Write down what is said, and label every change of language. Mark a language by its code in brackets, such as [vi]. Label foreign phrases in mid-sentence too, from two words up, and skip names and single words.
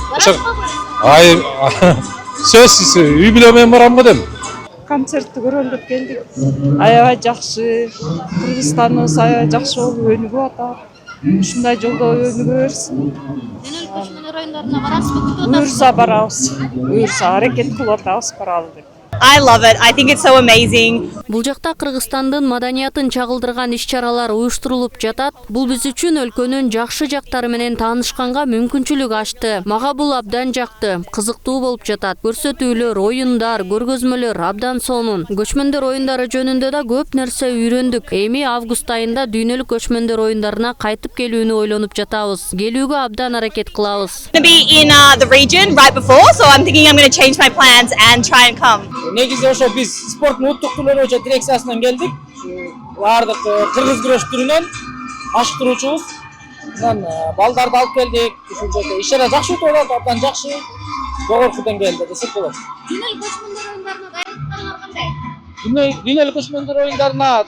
[ky] Сөзсүз үй бүлө менен барам го дейм. Концертти көрөлү деп келдик. Аябай жакшы. Кыргызстаныбыз аябай жакшы болуп өнүгүп атат. Ушундай жолдо өнүгө берсин. Дүйнөлүк көчмөндөр оюндарына барасызбы, күтүп атасызбы? Буюрса барабыз. Буюрса аракет кылып атабыз баралы деп. [en] I love it. I think it's so amazing. [ky] Бул жакта Кыргызстандын маданиятын чагылдырган иш-чаралар уюштурулуп жатат. Бул биз үчүн өлкөнүн жакшы жактары менен таанышканга мүмкүнчүлүк ачты. Мага бул абдан жакты, кызыктуу болуп жатат. Көрсөтүүлөр, оюндар, көргөзмөлөр абдан сонун. Көчмөндөр оюндары жөнүндө да көп нерсе үйрөндүк. Эми август айында дүйнөлүк көчмөндөр оюндарына кайтып келүүнү ойлонуп жатабыз. Келүүгө абдан аракет кылабыз. [en] I'm going to be in the region right before, so I'm thinking I'm going to change my plans and try and come. [ky] Негизи ошо биз спорттун улуттук түрлөрү боюнча дирекциясынан келдик. Баардык кыргыз күрөш түрүнөн ашыктыруучубуз. Анан балдарды алып келдик. Ушул жерде иш-чара жакшы өтүп атат, абдан жакшы. Жогорку деңгээлде десек болот. Дүйнөлүк көчмөндөр оюндарына даярдык кандай?